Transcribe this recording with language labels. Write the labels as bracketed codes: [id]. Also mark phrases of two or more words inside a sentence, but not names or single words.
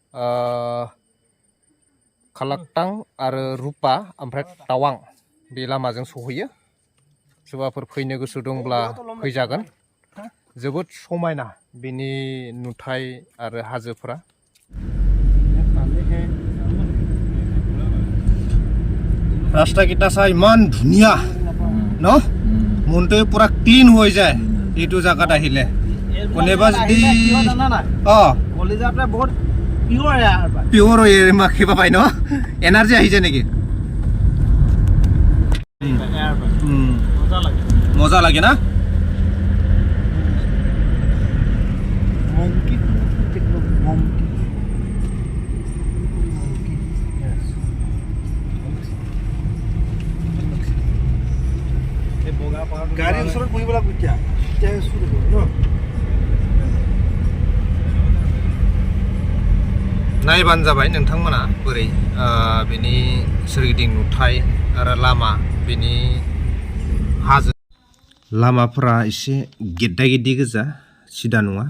[brx] खालाकटां आरो रुपा ओमफ्राय टावां बे लामाजों सहैयो सोरबाफोर फैनो गोसो दंब्ला फैजागोन जोबोद समायना बेनि नुथाय आरो हाजोफोरा [as] ৰাস্তাকেইটা চাই ইমান ধুনীয়া ন মনটো পুৰা ক্লিন হৈ যায় এইটো জায়গাত আহিলে কোনেবা যদি কলিজাটোৱে বহুত পিয়ৰ পিয়ৰ হৈ মাখিব পাই ন এনাৰ্জি আহি যায় নেকি মজা লাগে না গাড়ীৰ ওচৰত বহিব লাগিব এতিয়া [brx] नायबानो जाबाय नोंथांमोना बोरै बेनि सोरगिदिं नुथाय आरो लामा बेनि हाजो लामाफोरा एसे गेद्दा गेद्दि गोजा सिदा नङा